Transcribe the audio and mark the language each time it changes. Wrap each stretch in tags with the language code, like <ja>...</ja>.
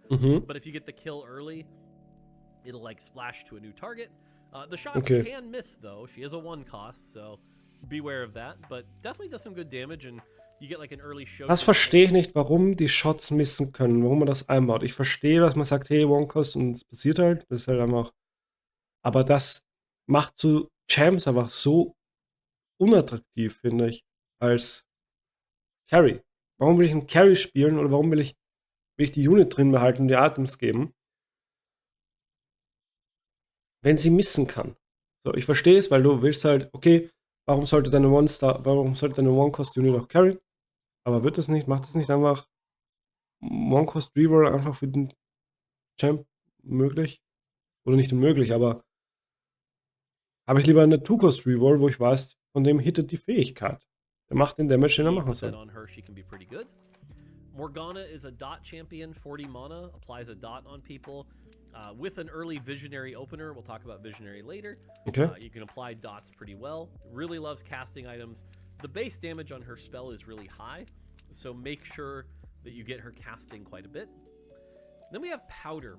<en>Mhm. But if you get the kill early, it'll like splash to a new target. The shots Okay. can miss though. She is a one cost, so beware of that. But definitely does some good damage, and you get like an early show.</en> <de>Das verstehe ich nicht, warum die Shots missen können, warum man das einbaut. Ich verstehe, dass man sagt, hey, One-Cost und es passiert halt. Das ist halt einfach. Aber das macht so Champs einfach so unattraktiv, finde ich, als Carry. Warum will ich einen Carry spielen oder warum will ich die Unit drin behalten und die Items geben, wenn sie missen kann? So, ich verstehe es, weil du willst halt, okay, warum sollte deine One-Cost-Unit auch carry? Aber wird das nicht, macht das nicht einfach One-Cost-Reroll einfach für den Champ möglich? Oder nicht unmöglich, aber habe ich lieber eine Two-Cost-Reroll, wo ich weiß, von dem hittet die Fähigkeit. Der macht den Damage, den er machen soll.</de> <en>On her, she can be pretty good. Morgana is a dot champion, 40 mana, applies a dot on people. With an early visionary opener, we'll talk about visionary later. Okay. You can apply dots pretty well. Really loves casting items. The base damage on her spell is really high, so make sure that you get her casting quite a bit. Then we have Powder.</en>